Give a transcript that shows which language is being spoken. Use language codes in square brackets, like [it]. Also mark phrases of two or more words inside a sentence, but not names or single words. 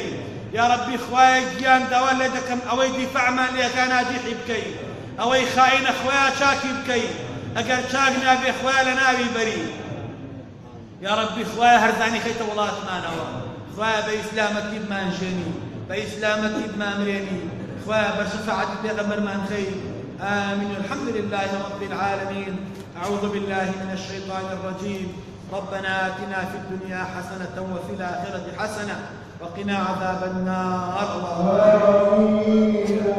[ar] یا ربی [ckb] خوایە گیان داوا لێ دەکەم ئەوەی دیفاعمان لێەکە ناجیحی بکەی، ئەوەی خائینە خوایە چاکی بکەی، ئەگەر چاک نابێ خوایە لە ناوی بەری. [ar] یا ربی [ckb] خوایە هەرزانی خەیتە وڵاتمانەوە، خوایە بە ئیسلامەتی بمانژێنی، بە ئیسلامەتی بمامرێنی، خوایە بە شەفاعەتی پێغەمبەرمان خەی. [ar] آمين. الحمد لله رب العالمين. أعوذ بالله من الشيطان الرجيم. ربنا آتنا في الدنيا حسنة وفي الآخرة حسنة وقنا عذاب النار.